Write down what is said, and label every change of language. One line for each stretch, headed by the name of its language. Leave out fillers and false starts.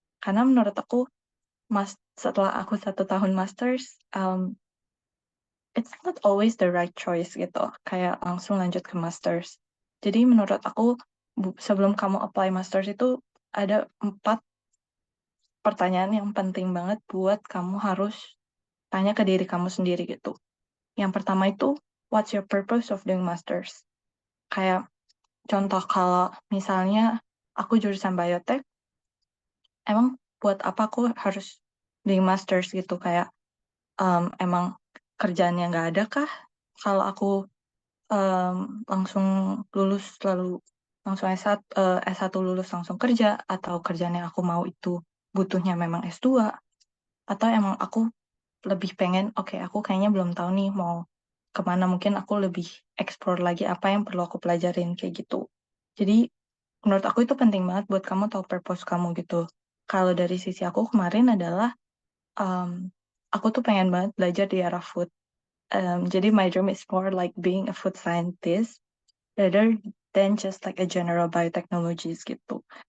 Indonesian: Karena menurut aku, setelah aku 1 tahun masters,
English: it's not always the right choice
Indonesian: gitu. Kayak langsung lanjut ke masters. Jadi menurut aku, sebelum kamu apply masters itu ada 4 pertanyaan yang penting banget buat kamu harus tanya ke diri kamu sendiri gitu. Yang pertama itu,
English: what's your purpose of doing masters?
Indonesian: Kayak contoh kalau misalnya aku jurusan biotek, emang buat apa aku harus
English: doing masters
Indonesian: gitu? Kayak emang kerjaannya nggak ada kah? Kalau aku langsung lulus lalu langsung S1 lulus langsung kerja, atau kerjaan yang aku mau itu butuhnya memang S2, atau emang aku lebih pengen, oke, aku kayaknya belum tahu nih mau kemana, mungkin aku lebih explore lagi apa yang perlu aku pelajarin kayak gitu. Jadi menurut aku itu penting banget buat kamu tahu purpose kamu gitu. Kalau dari sisi aku kemarin adalah um, aku tuh pengen banget belajar di arah food.
English: Jadi my dream is more like being a food scientist rather than just like a general biotechnologist gitu.